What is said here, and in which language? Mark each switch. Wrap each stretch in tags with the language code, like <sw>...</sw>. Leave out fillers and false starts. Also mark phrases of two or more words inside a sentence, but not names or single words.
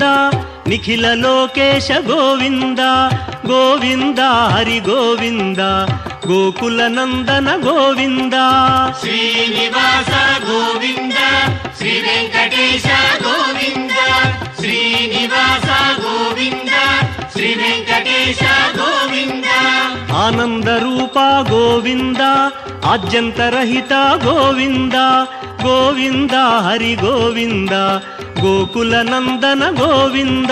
<te>నిఖిల లోకేశ గోవింద గోవింద హరి గోవింద గోకుల నందన గోవింద. శ్రీనివాస గోవింద శ్రీ వెంకటేశ గోవింద శ్రీనివాస గోవింద శ్రీ వెంకటేశ గోవింద.</te> <kn>ಆನಂದ ರೂಪ ಗೋವಿಂದ ಆದ್ಯಂತರಹಿತ ಗೋವಿಂದ ಗೋವಿಂದ ಹರಿ ಗೋವಿಂದ ಗೋಕುಲ ನಂದನ ಗೋವಿಂದ</kn>